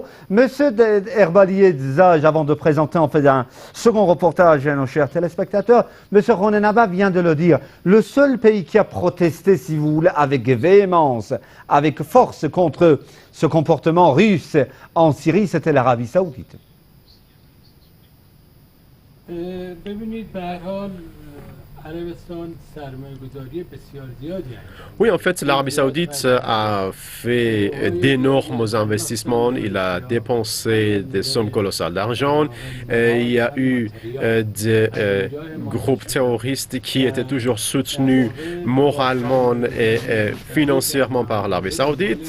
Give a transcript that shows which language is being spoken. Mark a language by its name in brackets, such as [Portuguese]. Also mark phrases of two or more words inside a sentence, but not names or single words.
[French] Monsieur Herbalier Zaj, avant de présenter, en fait, un second reportage à nos chers téléspectateurs, Monsieur Ronen Abba vient de le dire. Le seul pays qui a protesté, si vous voulez, avec véhémence, avec force contre ce comportement russe en Syrie, c'était l'Arabie Saoudite. [Persian] ببینید به هر حال عربستان سرمایه‌گذاری بسیار زیادی [French] Oui, en fait, l'Arabie Saoudite a fait d'énormes investissements. Il a dépensé des sommes colossales d'argent. Il y a eu des groupes terroristes qui étaient toujours soutenus moralement et financièrement par l'Arabie Saoudite.